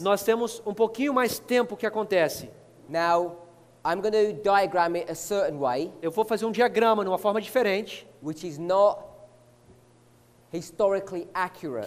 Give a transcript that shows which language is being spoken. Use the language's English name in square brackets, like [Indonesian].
[Portuguese] Nós temos um pouquinho mais tempo que acontece. [English] Now, I'm going to diagram it a certain way, [Portuguese] Eu vou fazer um diagrama de uma forma diferente, [English] which is not historically accurate.